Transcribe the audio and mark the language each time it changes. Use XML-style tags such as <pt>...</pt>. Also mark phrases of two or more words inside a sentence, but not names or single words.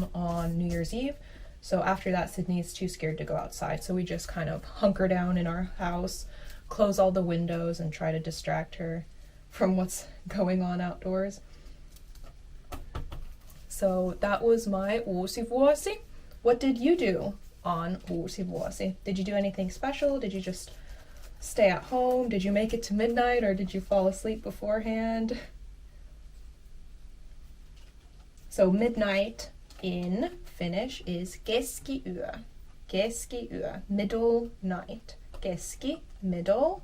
<en>on New Year's Eve. So after that, Sydney is too scared to go outside. So we just kind of hunker down in our house, close all the windows, and try to distract her from what's going on outdoors. So that was my</en> <fi>uusi vuosi.</fi> <en>What did you do on</en> <fi>uusi vuosi?</fi> <en>Did you do anything special? Did you just stay at home? Did you make it to midnight, or did you fall asleep beforehand? So midnight in Finnish is keskiyö. Keskiyö, middle night. Keski, middle.</en>